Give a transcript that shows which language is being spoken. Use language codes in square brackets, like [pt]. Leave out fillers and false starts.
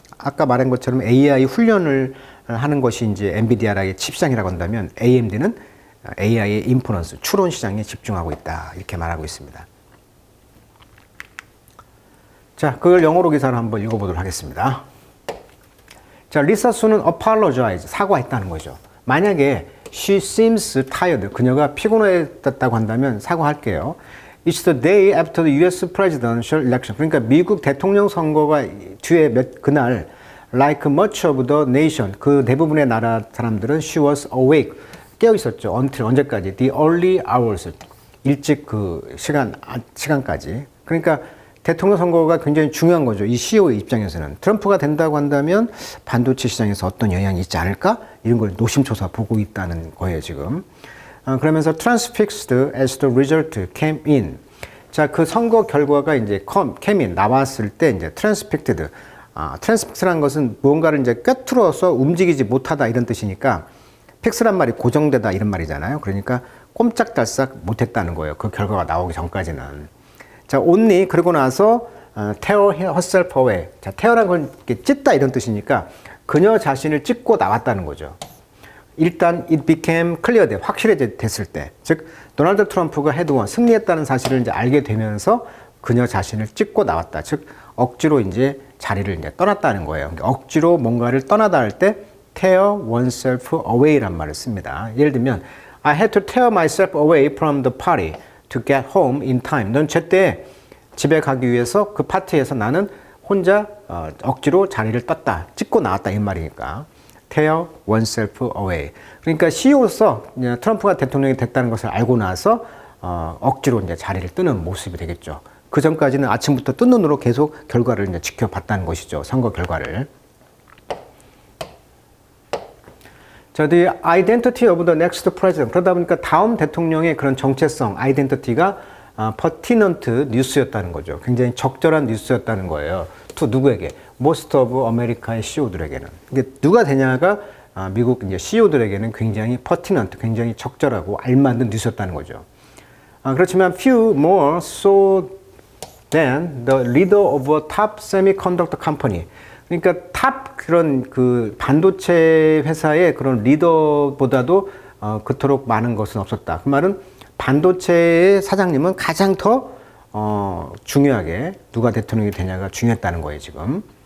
[ko] 아까 말한 것처럼 AI 훈련을 하는 것이 이제 엔비디아의 칩 시장이라고 한다면 AMD는 AI의 인퍼런스, 추론 시장에 집중하고 있다. 이렇게 말하고 있습니다. 자, 그걸 영어로 기사를 한번 읽어보도록 하겠습니다. 자, 리사 수는 apologize, 사과했다는 거죠. 만약에 [en] she seems tired, [ko] 그녀가 피곤했다고 한다면 사과할게요. [en] It's the day after the US presidential election. [ko] 그러니까 미국 대통령 선거가 뒤에 그날 [en] like much of the nation, [ko] 그 대부분의 나라 사람들은 [en] she was awake, [ko] 깨어 있었죠. until 언제까지? [en] The early hours, [ko] 일찍 그 시간까지. 그러니까 대통령 선거가 굉장히 중요한 거죠. 이 CEO의 입장에서는. 트럼프가 된다고 한다면 반도체 시장에서 어떤 영향이 있지 않을까? 이런 걸 노심초사 보고 있다는 거예요, 지금. [en] 그러면서 transfixed as the result came in. [ko] 자, 그 선거 결과가 이제 [en] came in, [ko] 나왔을 때 이제 transfixed. transfixed라는 것은 무언가를 이제 꿰뚫어서 움직이지 못하다 이런 뜻이니까 픽스란 말이 고정되다 이런 말이잖아요. 그러니까 꼼짝달싹 못했다는 거예요. 그 결과가 나오기 전까지는. [en] 자, only [ko] 그러고 나서 [en] tear herself away. [ko] 자, tear란 건 찢다 이런 뜻이니까 그녀 자신을 찢고 나왔다는 거죠. 일단 [en] it became clear, [ko] 확실해졌을 때, 즉 도널드 트럼프가 해도 승리했다는 사실을 이제 알게 되면서 그녀 자신을 찢고 나왔다. 즉 억지로 이제 자리를 이제 떠났다는 거예요. 억지로 뭔가를 떠나다 할 때 [en] tear oneself away [ko] 란 말을 씁니다. 예를 들면 [en] I had to tear myself away from the party to get home in time. [ko] 넌 제때 집에 가기 위해서 그 파티에서 나는 혼자 억지로 자리를 떴다. 찍고 나왔다 이 말이니까. [en] tear oneself away. [ko] 그러니까 CEO로서 트럼프가 대통령이 됐다는 것을 알고 나서 억지로 이제 자리를 뜨는 모습이 되겠죠. 그 전까지는 아침부터 뜬 눈으로 계속 결과를 이제 지켜봤다는 것이죠. 선거 결과를. [en] 자, the identity of the next president. [ko] 그러다 보니까 다음 대통령의 그런 정체성, 아이덴티티가 pertinent 뉴스였다는 거죠. 굉장히 적절한 뉴스였다는 거예요. to 누구에게? [en] most of America의 CEO들에게는. [ko] 이게 누가 되냐가 미국 이제 CEO들에게는 굉장히 pertinent, 굉장히 적절하고 알맞는 뉴스였다는 거죠. 그렇지만 [en] few more so than the leader of a top semiconductor company. [ko] 그러니까 탑 그런 그 반도체 회사의 그런 리더보다도 그토록 많은 것은 없었다. 그 말은 반도체의 사장님은 가장 더 중요하게 누가 대통령이 되냐가 중요했다는 거예요, 지금.